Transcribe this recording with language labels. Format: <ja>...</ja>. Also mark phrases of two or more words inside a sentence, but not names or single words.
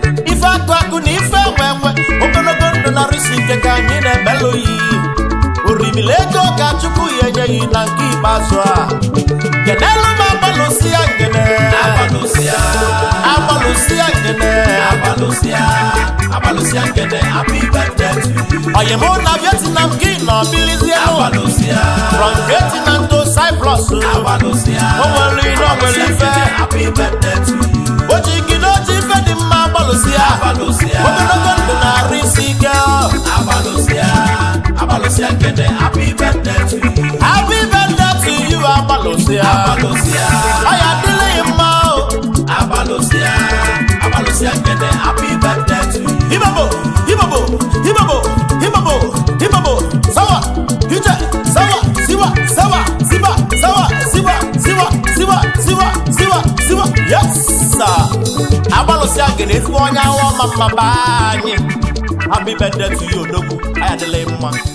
<ig>Ife akụ akụ na ife enwe enwe, ogologo ndụ na arụsị ike ka anyị na-ebelu ya. Orimili ego ka Chukwu ya enye ya na nke ikpeazụ a. Kenelu m agbalụsịa ngene. Agbalụsịa. Agbalụsịa ngene. Agbalụsịa. Agbalụsịa ngene.</ig> <en>Happy birthday to you.</en> <ig>Oyi mụ na Vietnam gị nọ bilizie nụ. Agbalụsịa.</ig> <en>From Vietnam to Cyprus.</en> <ig>Agbalụsịa. O nwere ire, o nwere ife.</ig> <en>Happy birthday to you.</en> <ig>O ji gị n'oji ife dị mma, agbalụsịa. Agbalụsịa. Ogologo ndụ na arụ isi ike. Agbalụsịa. Agbalụsịa ngene.</ig> <en>Happy birthday to you. Happy birthday to you,</en> <ig>agbalụsịa. Agbalụsịa. Ọ ya dịlị mma o. Agbalụsịa. Agbalụsịa ngene.</ig> <en>Happy birthday to you. Ibabo, Ibabo, Ibabo, Ibabo, Ibabo. Sawa, ije, sawa, siwa, sawa, siwa, sawa, siwa, siwa, siwa, siwa, siwa. Yes, sir.</en> <ig>Agbalụsịa ngene, ezigbo onye awa ọma mma baa anyị.</ig> <en>Happy birthday to you,</en> <ig>Odogwu. Anyị adịla mma.</ig>